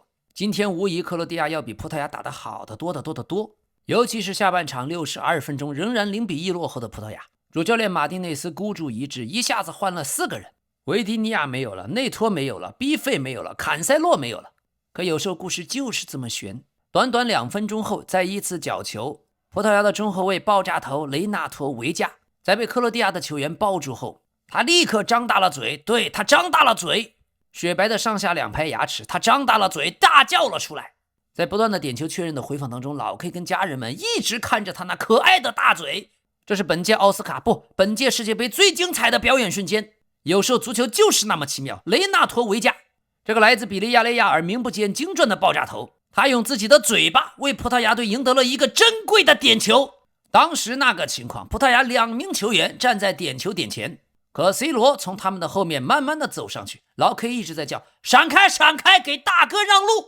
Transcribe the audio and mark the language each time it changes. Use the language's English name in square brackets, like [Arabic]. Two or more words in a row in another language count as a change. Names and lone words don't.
[Chinese] 今天無疑克羅地亞要比葡萄牙打得好得多得多得多，尤其是下半場62分鐘仍然0-1落後的葡萄牙，主教練馬丁內斯孤注一擲，一下子換了4個人，維迪尼亞沒有了，內托沒有了，逼費沒有了，坎塞洛沒有了。可有時候故事就是這麼懸，短短2分鐘後，在一次角球，葡萄牙的中後衛爆炸頭雷納托維加在被克羅地亞的球員抱住後，他立刻張大了嘴，对，他張大了嘴，雪白的上下2排牙齒，他張大了嘴，大叫了出來。在不斷的點球確認的回放當中，老 K 跟家人們一直看着他那可愛的大嘴。這是本屆奧斯卡不，本屆世界杯最精彩的表演瞬間。有時候足球就是那麼奇妙。雷納托維加，這個來自比利亞雷亞爾名不見經傳的爆炸頭，他用自己的嘴巴為葡萄牙隊贏得了一個珍貴的點球。當時那個情況，葡萄牙2名球員站在點球點前，可 C 羅從他們的後面慢慢的走上去，老 K 一直在叫閃開閃開，給大哥讓路。